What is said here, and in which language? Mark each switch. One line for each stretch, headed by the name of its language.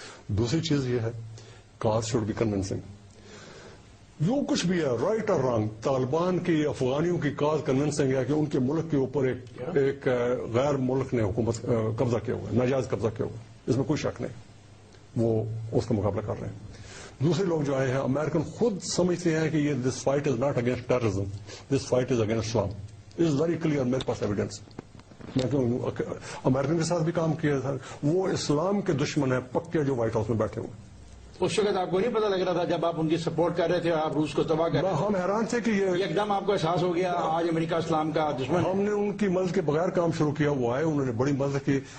Urdu: دوسری چیز یہ ہے،
English: Cause should be convincing.
Urdu: جو کچھ بھی ہے، رائٹ اور رانگ، طالبان کی افغانیوں کی کاز کنونسنگ ہے کہ ان کے ملک کے اوپر ایک غیر ملک نے حکومت قبضہ کیا ہوا ہے، ناجائز قبضہ کیا ہوا ہے. اس میں کوئی شک نہیں. وہ اس کا مقابلہ کر رہے ہیں. دوسرے لوگ جو آئے ہیں، امریکن خود سمجھتے ہیں کہ یہ
English: This fight is not against terrorism, this fight is against Islam. It is very clear,
Urdu: میرے پاس
English: Evidence.
Urdu: میں امریکن کے ساتھ بھی کام کیا تھا. وہ اسلام کے دشمن ہیں پکے جو وائٹ ہاؤس میں بیٹھے ہوئے. اس وقت آپ کو نہیں پتا لگ رہا تھا جب آپ ان کی سپورٹ کر رہے تھے، آپ روس کو تباہ کر رہے تھے؟ ہم حیران تھے کہ یہ ایک دم آپ کو احساس ہو گیا آج امریکہ اسلام کا دشمن. ہم نے ان کی مدد کے بغیر کام شروع کیا. وہ آئے، انہوں نے بڑی مدد کی.